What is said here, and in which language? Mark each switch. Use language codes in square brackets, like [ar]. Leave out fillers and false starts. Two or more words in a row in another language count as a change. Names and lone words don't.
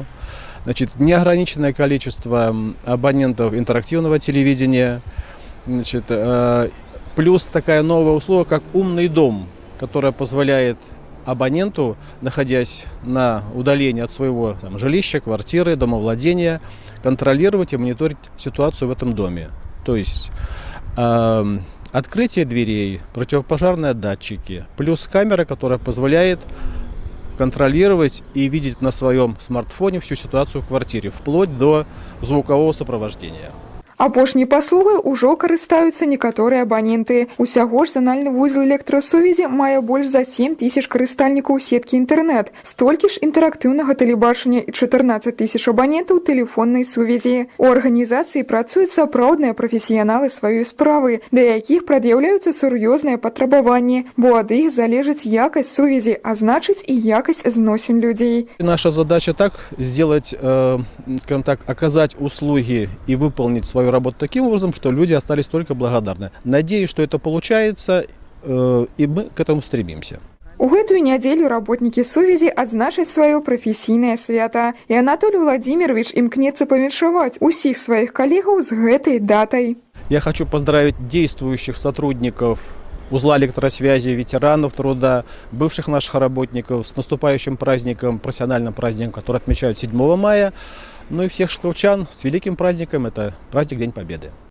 [ru] Значит, неограниченное количество абонентов интерактивного телевидения, значит, плюс такая новая услуга, как умный дом, которая позволяет абоненту, находясь на удалении от своего жилища, квартиры, домовладения, контролировать и мониторить ситуацию в этом доме. То есть открытие дверей, противопожарные датчики, плюс камера, которая позволяет контролировать и видеть на своем смартфоне всю ситуацию в квартире, вплоть до звукового сопровождения. [be] Апошняй паслугай ужо карыстаюцца некаторыя абаненты. Усяго ж занальны вузел электрасувязі мае больш за 7 тысяч карыстальнікаў сеткі інтэрнэт, столькі ж інтэрактыўнага тэлебачання і 14 тысяч абанентаў тэлефоннай сувязі. У арганізацыі працуюць сапраўдныя прафесіяналы сваёй справы, да якіх прад'яўляюцца сур'ёзныя патрабаванні, бо ад іх залежыць якасць сувязі, а значыць і якасць зносін людзей. [ru] Наша задача так сделать, скажем так, оказать услуги и выполнить свою работу таким образом, что люди остались только благодарны. Надеюсь, что это получается, и мы к этому стремимся. [be] У гэтую нядзелю работнікі сувязі адзначаць сваё прафесійнае свята. І Анатолий Владимирович імкнецца павіншаваць усіх сваіх калегаў з гэтай датай. [ru] Я хочу поздравить действующих сотрудников узла электросвязи, ветеранов труда, бывших наших работников с наступающим праздником, профессиональным праздником, который отмечают 7 мая. Ну и всех шкловчан с великим праздником, это праздник День Победы.